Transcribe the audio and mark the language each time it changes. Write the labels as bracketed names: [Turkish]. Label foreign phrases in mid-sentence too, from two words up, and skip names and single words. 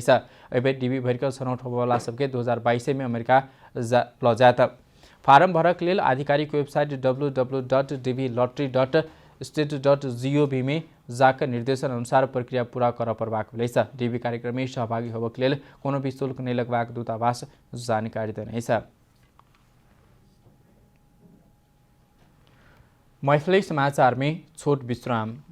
[Maithili] एबे डीबी भर छनौट होबवाला सबके 2022 में अमेरिका ल जात। फारम भरक लेल आधिकारिक वेबसाइट www.dblottery.state.gov में जाकर निर्देशन अनुसार प्रक्रिया पूरा कर परबाक भेल। डीबी कार्यक्रम में सहभागी होबक लेल कोनो भी शुल्क नहीं लगबाक दूतावास जानकारी देने। मैथिली समाचार में छोट विश्राम।